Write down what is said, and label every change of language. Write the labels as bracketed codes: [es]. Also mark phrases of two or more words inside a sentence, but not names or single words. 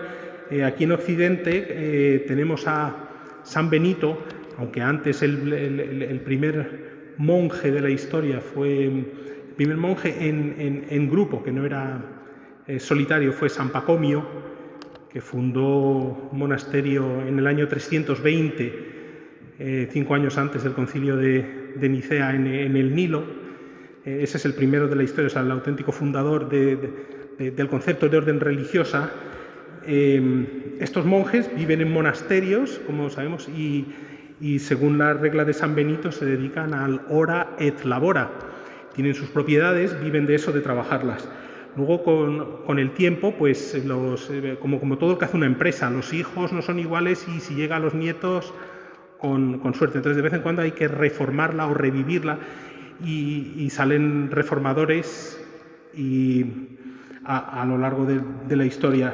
[es] Aquí en Occidente tenemos a San Benito, aunque antes el primer monje de la historia fue el primer monje en grupo, que no era solitario, fue San Pacomio, que fundó un monasterio en el año 320, 5 años antes del concilio de Nicea en el Nilo. Ese es el primero de la historia, o sea, el auténtico fundador del concepto de orden religiosa. Estos monjes viven en monasterios, como sabemos, y según la regla de San Benito se dedican al [la] ora et labora. [es] Tienen sus propiedades, viven de eso, de trabajarlas. Luego, con el tiempo, pues como todo lo que hace una empresa, los hijos no son iguales y si llega a los nietos, con suerte. Entonces, de vez en cuando hay que reformarla o revivirla y salen reformadores a lo largo de la historia.